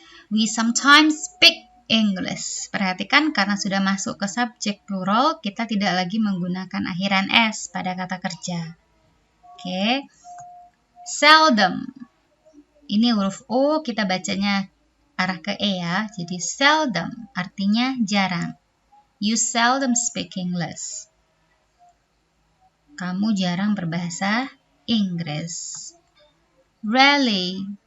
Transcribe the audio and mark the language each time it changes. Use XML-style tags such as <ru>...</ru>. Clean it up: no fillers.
<en>We sometimes speak English.</en> <id>Perhatikan karena sudah masuk ke subjek plural, kita tidak lagi menggunakan akhiran S pada kata kerja. Oke. Seldom. Ini huruf O kita bacanya arah ke E ya. Jadi seldom artinya jarang.</id> <en>You seldom speak English.</en> <id>Kamu jarang berbahasa Inggris. Rarely.</id>